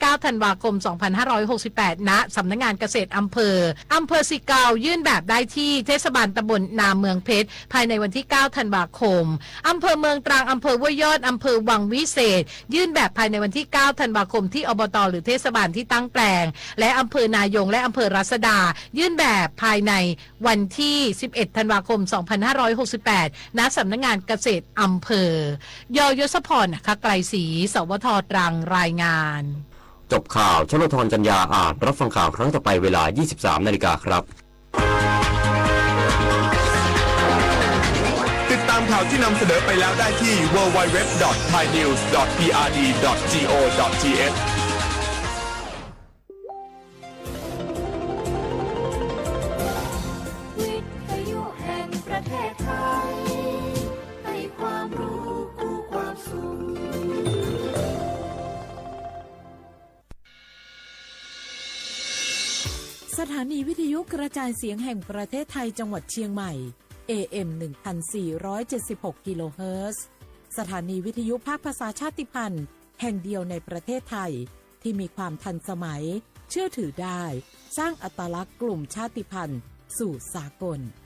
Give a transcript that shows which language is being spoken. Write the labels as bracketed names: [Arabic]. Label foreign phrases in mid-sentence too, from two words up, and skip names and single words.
[Thai] 9 ธันวาคม 2568 ณ สำนักงานเกษตรอำเภอสิเกายื่นแบบได้ที่เทศบาลตำบลนาเมืองเพชรภายในวันที่ 9 ธันวาคมอำเภอเมืองตรังอำเภอห้วยยอดอำเภอวังวิเศษยื่นแบบภายในวันที่ 9 ธันวาคมที่อบตหรือเทศบาลที่ตั้งแปลงและอำเภอนายงและอำเภอรัศดายื่นแบบภายในวันที่ 11 ธันวาคม 2568 ณ สำนักงานเกษตรอำเภอยศพรนะคะไกลศรีสวทตรังรายงาน จบข่าวชลธรจัญญาอาจรับฟังข่าวครั้งต่อไปเวลา 23 นาฬิกาครับ ติดตามข่าวที่นำเสนอไปแล้วได้ที่ www.thainews.prd.go.th วิทยุแห่งประเทศไทยให้ความรู้คู่ความสุข สถานีวิทยุกระจายเสียงแห่งประเทศไทยจังหวัดเชียงใหม่ AM 1476 กิโลเฮิรตซ์สถานีวิทยุภาคภาษาชาติพันธุ์แห่งเดียวในประเทศไทยที่มีความทันสมัยเชื่อถือได้สร้างอัตลักษณ์กลุ่มชาติพันธุ์สู่สากล